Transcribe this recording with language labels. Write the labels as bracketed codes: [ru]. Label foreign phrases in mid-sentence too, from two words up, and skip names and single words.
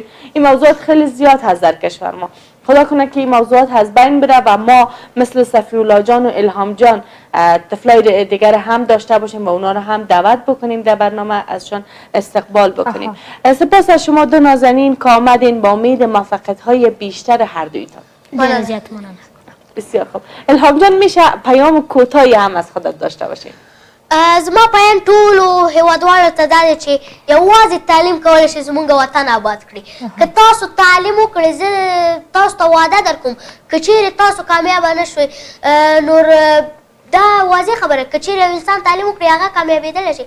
[fa] این موضوعات خیلی زیاد هست در کشور ما. خدا کنه که این موضوعات از بین بره و ما مثل صفی‌الله جان و الهام جان طفلای دیگر هم داشته باشیم و اونا رو هم دعوت بکنیم در برنامه، ازشان استقبال بکنیم. سپاس از شما دو نازنین که آمدین با امید موفقیت های بیشتر هر دویتان. بسیار خوب. الهام جان میشه پیام کوتاهی هم از خودت داشته باشین؟ [ps] زما پیام ټولو هیوادوالو ته دا دی چې یوازې تعلیم کولی شي زموږ وطن آباد کړي. که تاسو تعلیم وکړئ، زه تاسو ته وعده در کوم که چیرې تاسو کامیابه نه شوئ نور دا واضح خبره، که چیرې یو انسان تعلیم وکړي هغه کامیابېدلی شي.